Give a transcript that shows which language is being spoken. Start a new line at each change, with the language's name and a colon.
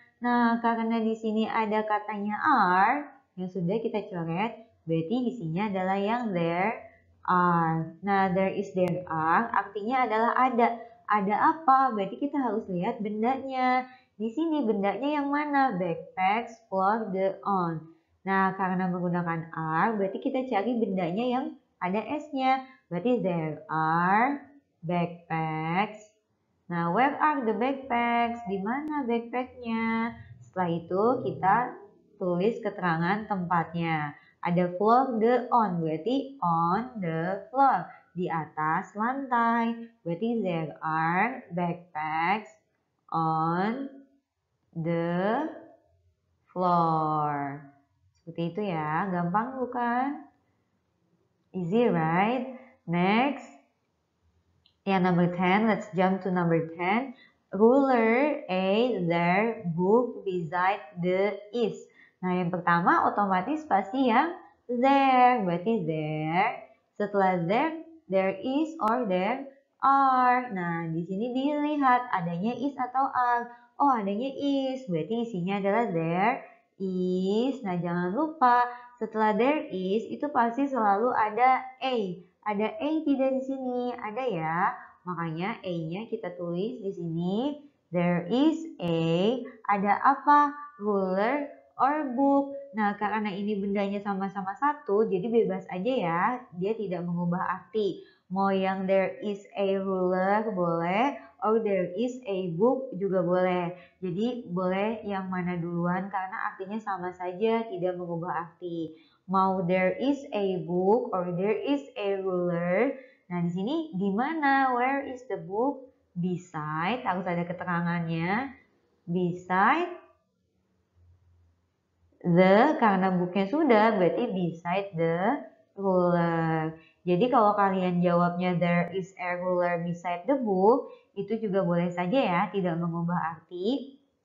Indonesian: Nah, karena di sini ada katanya are yang sudah kita coret, berarti isinya adalah yang there are. Nah, there is there are artinya adalah ada. Ada apa? Berarti kita harus lihat bendanya. Di sini bendanya yang mana? Backpacks for the on. Nah, karena menggunakan are, berarti kita cari bendanya yang ada S-nya.
English: Berarti there are backpacks. Nah, where are the backpacks?
Indonesian: Di mana backpacknya? Setelah itu kita tulis keterangan tempatnya. Ada floor the on, berarti on the floor. Di atas lantai.
English: Berarti there are backpacks on the floor.
Indonesian: Seperti itu ya, gampang bukan?
English: Easy, right?
Indonesian: Next.
English: Yang number 10, let's jump to number 10. Ruler A, there, book beside the is.
Indonesian: Nah, yang pertama otomatis pasti yang there. Berarti there. Setelah there is or there are. Nah, di sini dilihat adanya is atau are. Oh, adanya is. Berarti isinya adalah there is. Nah, jangan lupa setelah there is itu pasti selalu ada a. Ada A tidak di sini? Ada ya. Makanya A-nya kita tulis di sini.
English: There is a.
Indonesian: Ada apa?
English: Ruler or book.
Indonesian: Nah, karena ini bendanya sama-sama satu, jadi bebas aja ya. Dia tidak mengubah arti. Mau yang there is a ruler boleh, or there is a book juga boleh. Jadi boleh yang mana duluan karena artinya sama saja, tidak mengubah arti.
English: Mau there is a book or there is a ruler.
Indonesian: Nah, di sini di mana?
English: Where is the book?
Indonesian: Beside, harus ada keterangannya. Beside the, karena booknya sudah, berarti beside the ruler. Jadi kalau kalian jawabnya there is a ruler beside the book, itu juga boleh saja ya, tidak mengubah arti.